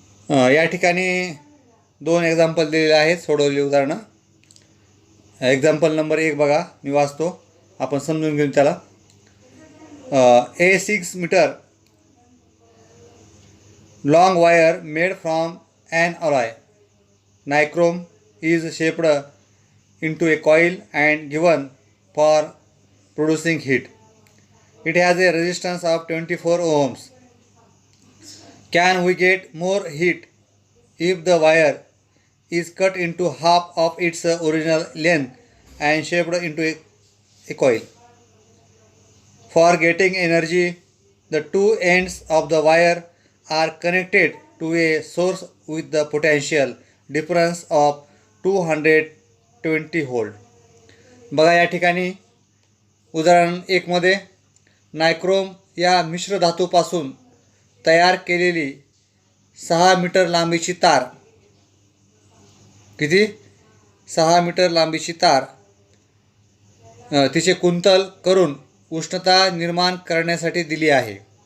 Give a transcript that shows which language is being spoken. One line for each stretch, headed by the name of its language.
Marathi: या ठिकाणी 2 एक्झाम्पल दिलेले आहेत, सोडवलेली उदाहरणं. एक्झाम्पल नंबर 1 बघा, मी वाचतो, आपण समजून घेऊन त्याला.
English: A 6 meter long wire made from an alloy nichrome is shaped into a coil and given for producing heat. It has a resistance of 24 ohms. Can we get more heat if the wire is cut into half of its original length and shaped into a coil? For getting energy, the two ends of the wire are connected to a source with the potential difference of 220 volt.
Marathi: बघा या ठिकाणी उदाहरण 1 मध्ये nichrome या मिश्र धातूपासून तयार केलेली 6 मीटर लांबीची तार, किती 6 मीटर लांबीची तार, तिचे कुंतल करून उष्णता निर्माण करण्यासाठी दिली आहे.